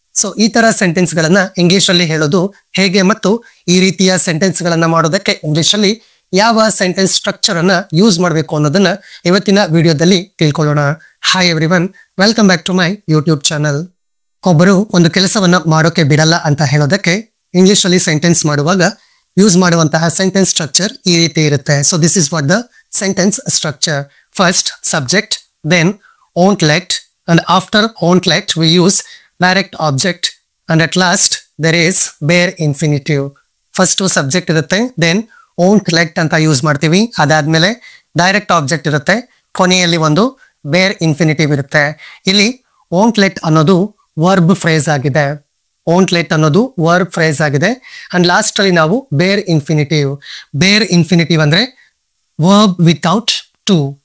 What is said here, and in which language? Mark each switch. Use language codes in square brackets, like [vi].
[kn] So ಈ ತರ sentence ಗಳನ್ನ ಇಂಗ್ಲಿಷ್ ಅಲ್ಲಿ ಹೇಳೋದು ಹೇಗೆ ಮತ್ತು ಈ ರೀತಿಯ ಸೆಂಟೆನ್ಸ್ ಗಳನ್ನ ಮಾಡೋದಕ್ಕೆ ಇಂಗ್ಲಿಷ್ ಅಲ್ಲಿ ಯಾವ ಸೆಂಟೆನ್ಸ್ ಸ್ಟ್ರಕ್ಚರ್ ಅನ್ನ ಯೂಸ್ ಮಾಡಬೇಕು ಅನ್ನೋದನ್ನ ಇವತ್ತಿನ ವಿಡಿಯೋದಲ್ಲಿ ತಿಳ್ಕೊಳ್ಳೋಣ. [en] Hi everyone, welcome back to my YouTube channel. [kn] ಒಬ್ಬರು ಒಂದು ಕೆಲಸವನ್ನ ಮಾಡೋಕೆ ಬಿಡಲ್ಲ ಅಂತ ಹೇಳೋದಕ್ಕೆ ಇಂಗ್ಲಿಷ್ ಅಲ್ಲಿ ಸೆಂಟೆನ್ಸ್ ಮಾಡುವಾಗ ಯೂಸ್ ಮಾಡುವಂತಹ ಸೆಂಟೆನ್ಸ್ ಸ್ಟ್ರಕ್ಚರ್ ಈ ರೀತಿ ಇರುತ್ತೆ. [en] So this is what the sentence structure. First subject, then won't let, and after won't let we use direct object, and at last there is bare infinitive. [kn] First subject ಇರುತ್ತೆ, then won't let ಅಂತ use ಮಾಡ್ತೀವಿ. ಅದಾದ್ಮೇಲೆ direct object ಇರುತ್ತೆ, ಕೊನೆಯಲ್ಲಿ ಒಂದು ಬೇರ್ infinitive ಇರುತ್ತೆ. ಇಲ್ಲಿ won't let ಅನ್ನೋದು ವರ್ಬ್ ಫ್ರೇಸ್ ಆಗಿದೆ. won't let ಅನ್ನೋದು ವರ್ಬ್ ಫ್ರೇಸ್ ಆಗಿದೆ. ಅಂಡ್ ಲಾಸ್ಟ್ ಅಲ್ಲಿ ನಾವು ಬೇರ್ ಇನ್ಫಿನಿಟಿವ್. ಬೇರ್ ಇನ್ಫಿನಿಟಿವ್ ಅಂದ್ರೆ [en] Verb without to.